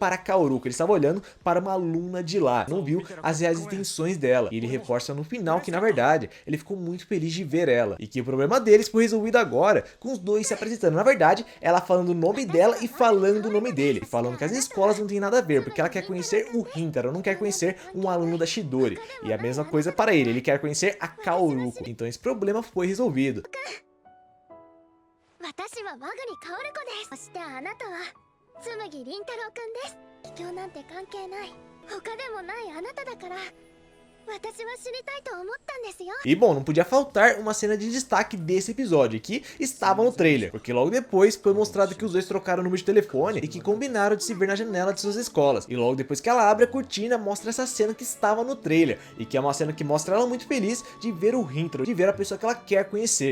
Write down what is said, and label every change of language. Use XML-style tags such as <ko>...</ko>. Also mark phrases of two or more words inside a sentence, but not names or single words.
<pt>a Kaoruko, ele estava olhando para uma aluna de lá, não viu as reais intenções dela, e ele reforça no final que na verdade ele ficou muito feliz de ver ela, e que o problema deles foi resolvido agora, com os dois se apresentando, na verdade ela falando o nome dela e falando o nome dele, e falando que as escolas não tem nada a ver, porque ela quer conhecer o Rintaro, não quer conhecer um aluno da Chidori, e a mesma coisa para ele quer conhecer a Kaoruko, então esse problema foi resolvido.</pt> <ja>私は和栗薫子です。そしてあなたは紬凛太郎くんです。卑怯なんて関係ない。他でもないあなただから。</ja> <pt>E bom, não podia faltar uma cena de destaque desse episódio, que estava no trailer, porque logo depois foi mostrado que os dois trocaram o número de telefone e que combinaram de se ver na janela de suas escolas. E logo depois que ela abre a cortina, mostra essa cena que estava no trailer, e que é uma cena que mostra ela muito feliz de ver o Rintaro, de ver a pessoa que ela quer conhecer.</pt>